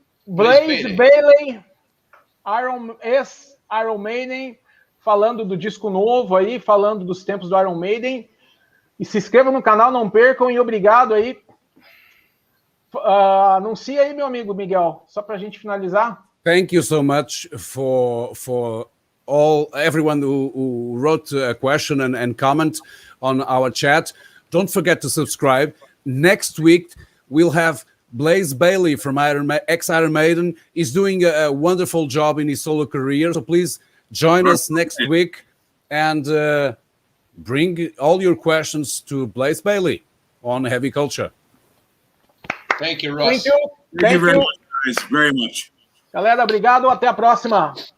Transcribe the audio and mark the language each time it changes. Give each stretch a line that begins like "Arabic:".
Portuguese: Blaze Bayley, Iron Maiden, falando do disco novo aí, falando dos tempos do Iron Maiden. E se inscrevam no canal, não percam, e obrigado aí. Anuncia aí, meu amigo Miguel, só para a gente finalizar.
English: Thank you so much for everyone who wrote a question and comment on our chat. Don't forget to subscribe. Next week, we'll have Blaze Bayley from ex-Iron Maiden. He's doing a wonderful job in his solo career. So please join us next week and bring all your questions to Blaze Bayley on Heavy Culture. Thank you, Ross. Thank you very much, guys. Very much.
Portuguese: Galera, obrigado. Até a próxima.